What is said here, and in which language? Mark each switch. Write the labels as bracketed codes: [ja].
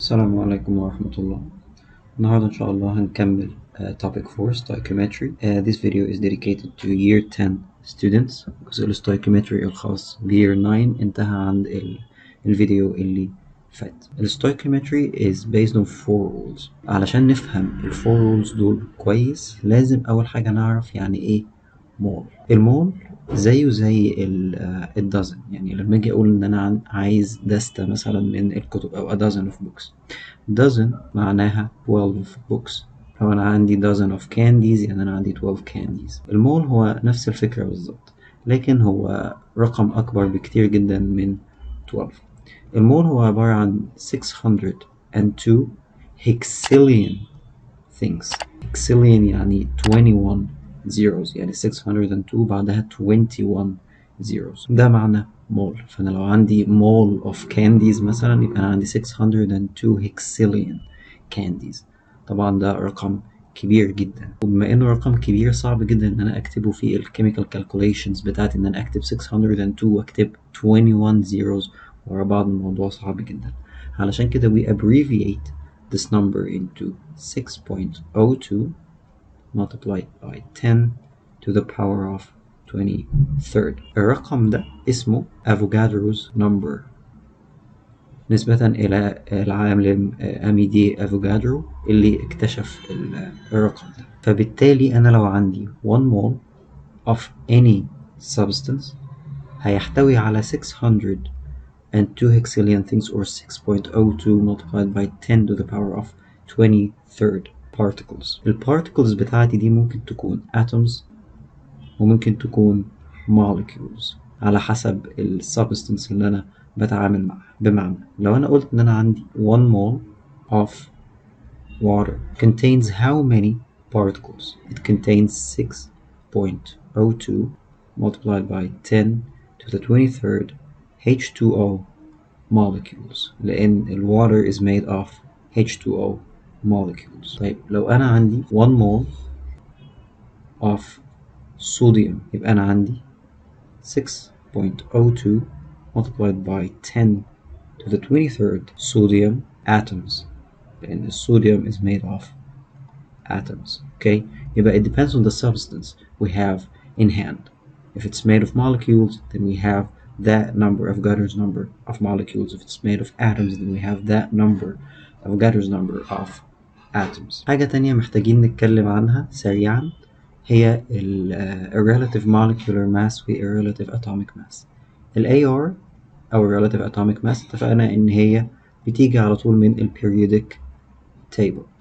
[ar] السلام عليكم ورحمة الله. النهاردة إن شاء الله هنكمل topic 4 Stoichiometry. [en] This video is dedicated to Year 10 students. [ar] جزء الستويكيومتري الخاص ب Year 9 انتهى عند الفيديو اللي فات. [en] الستويكيومتري is based on 4 rules. [ar] علشان نفهم ال 4 rules دول كويس لازم أول حاجة نعرف يعني إيه مول. المول زيه زي الدزن، يعني لما اجي اقول ان انا عايز دستة مثلا من الكتب او [en] a dozen of books. dozen معناها 12 books. [ar] لو انا عندي [en] dozen of candies [ar] يعني انا عندي 12 candies. المول هو نفس الفكرة بالظبط، لكن هو رقم اكبر بكتير جدا من 12. المول هو عبارة عن 602 hexillion things. hexillion يعني 21 zeros، يعني 602 بعدها 21 zeros، ده معنى مول. فأنا لو عندي [en] mole of candies [ar] مثلا يبقى أنا عندي 602 hexillion candies. طبعا ده رقم كبير جدا، وبما انه رقم كبير صعب جدا ان انا اكتبه في الكيميكال calculations بتاعتي، ان انا اكتب 602 واكتب 21 zeros ورا بعض. الموضوع صعب جدا، علشان كده [en] we abbreviate this number into 6.02 multiplied by 10 to the power of 23rd. [ar] الرقم ده اسمه افوغادرو's number نسبة إلى العالم أميدي أفوغادرو اللي اكتشف الرقم ده. فبالتالي أنا لو عندي [en] 1 mole of any substance هيحتوي على 602 hexillion things, or 6.02 multiplied by 10 to the power of 23rd particles. [ar] البارتيكلز بتاعتي دي ممكن تكون atoms وممكن تكون molecules على حسب السبستنس اللي أنا بتعامل معها. بمعنى لو أنا قلت إن أنا عندي [en] 1 mole of water contains how many particles? It contains 6.02 multiplied by 10 to the 23rd H2O molecules، لأن الwater is made of H2O molecules. [ar] طيب لو أنا عندي [en] 1 mole of sodium [ar] يبقى أنا عندي [en] 6.02 multiplied by 10 to the 23rd sodium atoms، [ar] لأن الصوديوم [en] is made of atoms. Okay, يبقى it depends on the substance we have in hand. If it's made of molecules, then we have that number, Avogadro's number of molecules. If it's made of atoms, then we have that number, Avogadro's number of atoms. [ar] حاجة تانية محتاجين نتكلم عنها سريعا هي relative molecular mass و relative atomic mass. AR أو relative atomic mass اتفقنا إن هي بتيجي على طول من periodic table.